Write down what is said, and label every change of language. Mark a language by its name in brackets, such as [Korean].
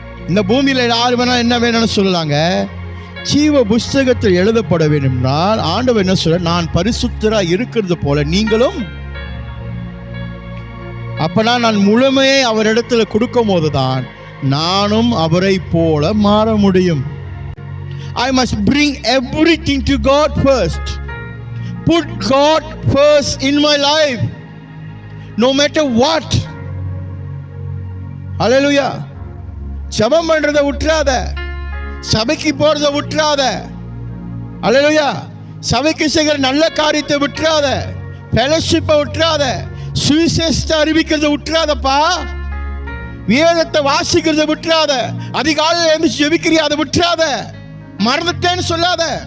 [Tamil] இந்த பூமியில யார் வேணா என்ன வேணும்னு சொல்லலாங்க. ஜீவ புஸ்தகத்தில் எழுதப்பட வேண்டும் என்றால் ஆண்டவர் என்ன சொல்ற? நான் பரிசுத்தரா இருக்கிறது போல நீங்களும். அப்பனா நான் முழுமையை அவரிடத்துல கொடுக்கும் போதுதான் நானும் அவரை போல மாற முடியும். [English] I must bring everything to God first. Put God first in my life, no matter what. Hallelujah. [Tamil] ஜெபம் பண்றதை விட்டுறாத, சபைக்கு போறதை விட்டுறாத. அல்லேலூயா. சபைக்கு செய்கிற நல்ல காரியத்தை விட்டுறாத, ஃபெலோஷிப்பை விட்டுறாத, சுவிசேஷத்தை அறிவிக்கிறதை விட்டுறாதப்பா. வேதத்தை வாசிக்கிறதை விட்டுறாத, அதிகாலையில் எழுந்து ஜெபிக்கிறியா அதை விட்டுறாத, மறந்துட்டேன்னு சொல்லாத.